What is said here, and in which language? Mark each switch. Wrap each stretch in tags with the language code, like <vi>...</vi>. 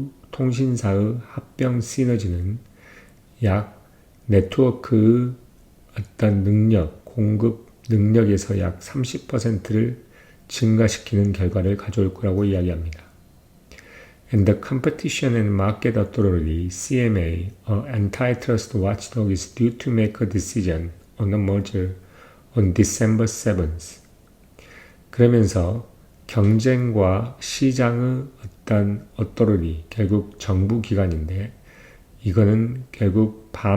<ko>통신사의 합병 시너지는 약 네트워크의 어떤 공급 능력에서 약 30%를 증가시키는 결과를 가져올 거라고 이야기합니다.</ko> <en>And the Competition and Market Authority, CMA, an antitrust watchdog, is due to make a decision on the merger on December 7th.</en> <ko>그러면서 경쟁과 시장의 어떤 authority, 결국 정부 기관인데 이거는 결국</ko>